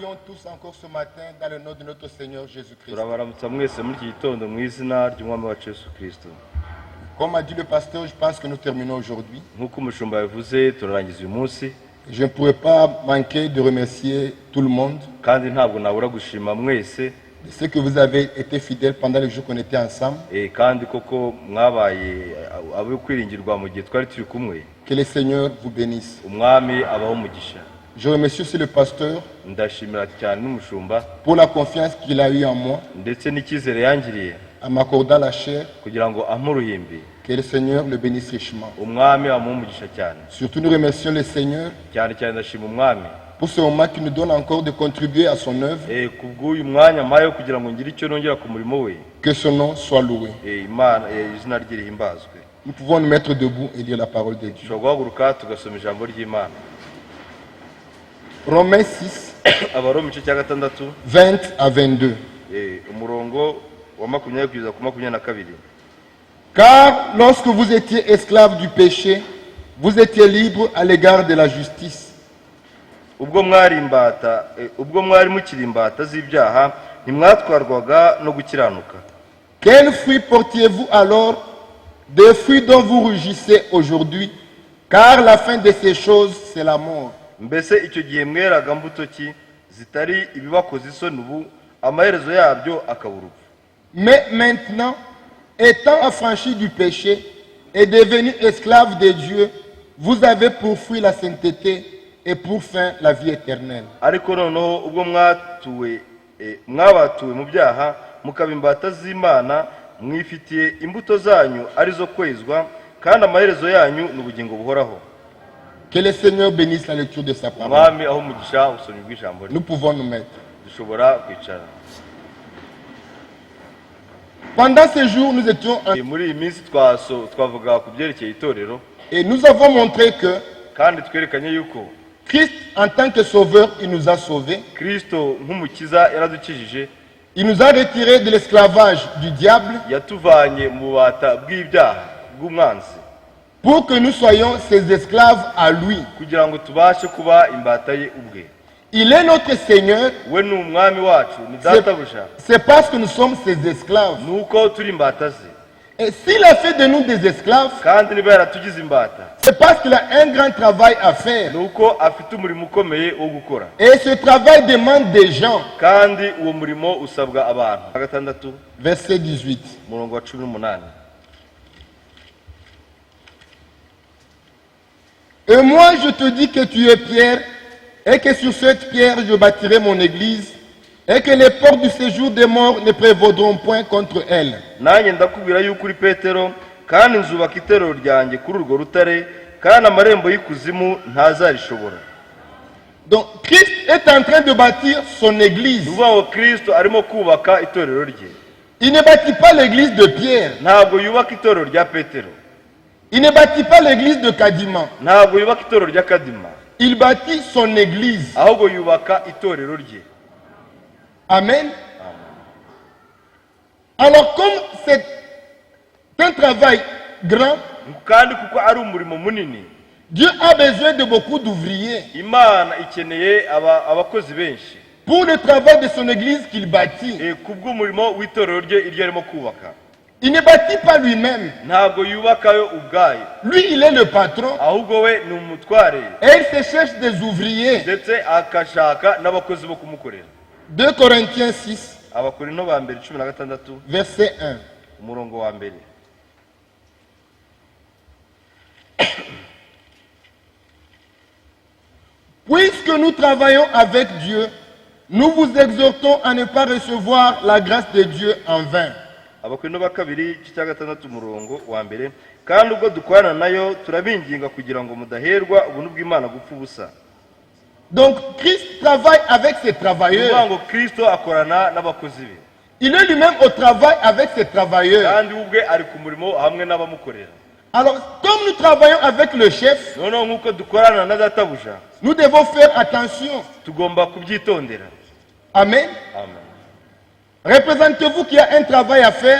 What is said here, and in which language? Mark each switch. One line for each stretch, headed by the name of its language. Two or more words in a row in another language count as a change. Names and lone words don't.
French: tous encore ce matin dans le nom de notre Seigneur Jésus-Christ.
Kinyarwanda: turabaramutsa mwese muri iki gitondo mu izina ry'umwami wacu Yesu Kristo.
French: Comme a dit le pasteur, je pense que nous terminons aujourd'hui.
Kinyarwanda: Nk'uko umushumba yavuze turarangiza uyu munsi,
French: Je ne pourrais pas manquer de remercier tout le monde
Kinyarwanda: kandi ntabwo nabura gushima mwese
French: de ce que vous avez été fidèles pendant les jours qu'on était ensemble.
Kinyarwanda: kandi koko mwabaye abo kwiringirwa mu gihe twari turi kumwe.
French: Que le Seigneur vous bénisse.
Kinyarwanda: Umwami abaho umugisha.
French: Je remercie aussi le pasteur
Kinyarwanda: Ndashimira cyane n'umushumba
French: pour la confiance qu'il a eue en moi,
Kinyarwanda: ndetse n'icyizere yangiriye
French: en m'accordant la chair.
Kinyarwanda: kugira ngo ampe uruhimbi.
French: Que le Seigneur le bénisse richement.
Kinyarwanda: Umwami amuha umugisha cyane.
French: Surtout, nous remercions le Seigneur
Kinyarwanda: Cyane cyane ndashima umwami
French: pour ce moment qui nous donne encore de contribuer à son œuvre.
Kinyarwanda: kubw'uyu mwanya mpaye kugira ngo ngire icyo nongera ku murimo we.
French: Que son nom soit loué.
Kinyarwanda: Imana izina rye rihimbazwe.
French: Nous pouvons nous mettre debout et lire la parole de Dieu.
Kinyarwanda: Dushobora guhaguruka tugasoma ijambo ry'Imana.
French: Romains 6,
Kinyarwanda: Abaroma igice cya gatandatu
French: 20 à 22.
Kinyarwanda: umurongo wa 20 kugeza ku 22.
French: Car lorsque vous étiez esclaves du péché, vous étiez libres à l'égard de la justice.
Kinyarwanda: ubwo mwari mukiri imbata z'ibyaha ntimwatwarwaga no gukiranuka.
French: Quels fruits portiez-vous alors? Des fruits dont vous rugissez aujourd'hui, car la fin de ces choses, c'est la mort.
Kinyarwanda: Mbese icyo gihe mweraga mbuto ki zitari ibibakoze isoni, ubu amaherezo yabyo akaba urupfu.
French: Mais maintenant, étant affranchis du péché et devenus esclaves de Dieu, vous avez pour fruit la sainteté et pour fin la vie éternelle.
Kinyarwanda: Ariko noneho ubwo mwabatuwe mu byaha mukaba imbata z'Imana, mwifitiye imbuto zanyu arizo kwezwa, kandi amaherezo yanyu n'ubugingo buhoraho.
French: Que le Seigneur bénisse la lecture de sa parole.
Kinyarwanda: Mwami aho umugisha usomye bw'ijambo rye.
French: Nous pouvons nous mettre.
Kinyarwanda: Dushobora kwicara.
French: Pendant ces jours, nous étions
Kinyarwanda: Muri iyi minsi twavuga ku byerekeye itorero,
French: et nous avons montré que
Kinyarwanda: kandi twerekanye yuko
French: Christ, en tant que sauveur, il nous a sauvés.
Kinyarwanda: Kristo nk'umukiza yaradukijije,
French: Il nous a retirés de l'esclavage du diable
Kinyarwanda: yatuvanye mu bubata bw'ibyaha bw'umwanzi,
French: pour que nous soyons ses esclaves à lui.
Kinyarwanda: kugira ngo tubashe kuba imbata ye ubwe.
French: Il est notre Seigneur.
Kinyarwanda: We ni umwami wacu, ni databuja.
French: C'est parce que nous sommes ses esclaves.
Kinyarwanda: Nuko turi imbata ze.
French: Et s'il a fait de nous des esclaves,
Kinyarwanda: Kandi niba yaratugize imbata,
French: c'est parce qu'il a un grand travail à faire.
Kinyarwanda: nuko afite umurimo ukomeye wo gukora,
French: Et ce travail demande des gens.
Kinyarwanda: kandi uwo murimo usabwa abantu. Gatandatu
French: Verset 18.
Kinyarwanda: umurongo wa 18.
French: Et moi je te dis que tu es Pierre, et que sur cette pierre je bâtirai mon église, et que les portes du séjour des morts ne prévaudront point contre elle.
Kinyarwanda: Nanjye ndakubwira yuko uri Petero, kandi nzubaka itorero ryanjye kuri urwo rutare, kandi amarembo y'ikuzimu ntazarishobora.
French: Donc Christ est en train de bâtir son église.
Kinyarwanda: Nuvuga ngo Kristo arimo kubaka itorero rye.
French: Il ne bâtit pas l'église de Pierre.
Kinyarwanda: Ntabwo yubaka itorero rya Petero,
French: Il ne bâtit pas l'église de Kadima.
Kinyarwanda: ntabwo yubaka itorero rya Kadima,
French: Il bâtit son église.
Kinyarwanda: ahubwo yubaka itorero rye. Amen.
French: Alors comme c'est un travail grand,
Kinyarwanda: Kandi kuko ari umurimo munini,
French: Dieu a besoin de beaucoup d'ouvriers
Kinyarwanda: Imana ikeneye abakozi benshi
French: pour le travail de son église qu'il bâtit.
Kinyarwanda: kubw'umurimo w'itorero rye iryo arimo kubaka.
French: Il ne bâtit pas lui-même.
Kinyarwanda: Ntabwo yubakayo ubwayo,
French: Lui, il est le patron.
Kinyarwanda: ahubwo we ni umutware,
French: Et il se cherche des ouvriers.
Kinyarwanda: ndetse akashaka n'abakozi bo kumukorera.
French: 2 Corinthiens 6,
Kinyarwanda: Abakorinto ba mbere 16
French: verset 1.
Kinyarwanda: umurongo wa mbere.
French: Puisque nous travaillons avec Dieu, nous vous exhortons à ne pas recevoir la grâce de Dieu en vain.
Kinyarwanda: Abakorinto ba kabiri 16 umurongo wa mbere. Kandi ubwo dukorana nayo turabinginga kugira ngo mudaherwa ubuntu bw'Imana gupfa ubusa.
French: Donc Christ travaille avec ses
Kinyarwanda: Nuvuga
French: travailleurs.
Kinyarwanda: ngo Kristo akorana n'abakozi be,
French: Il est lui-même au travail avec ses travailleurs.
Kinyarwanda: kandi ubwe ari ku murimo hamwe n'abamukorera.
French: Alors, comme nous travaillons avec le chef,
Kinyarwanda: Noneho nk'uko dukorana na databuja,
French: nous devons faire attention.
Kinyarwanda: tugomba kubyitondera. Amen. Amen.
French: Représentez-vous qu'il y a un travail à faire